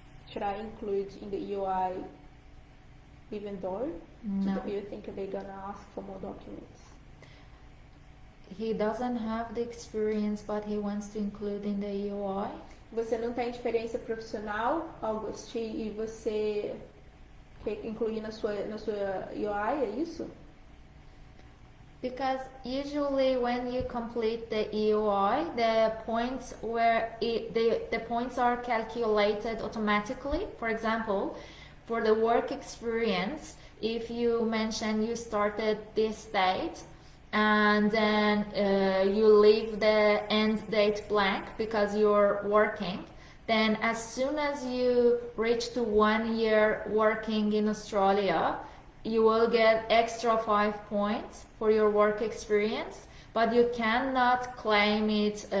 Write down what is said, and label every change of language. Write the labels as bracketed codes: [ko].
[en] Should I include in the EOI even though? No. Do you think they're gonna ask for more documents? He doesn't have the experience, but he wants to include in the EOI. [pt] Você não tem experiência profissional, August, e você quer incluir na sua EOI, é isso? [en] Because usually when you complete the EOI, the points the points are calculated automatically. For example, for the work experience, if you mention you started this date and then you leave the end date blank because you're working, then as soon as you reach to 1 year working in Australia, you will get extra 5 points for your work experience, but you cannot claim it.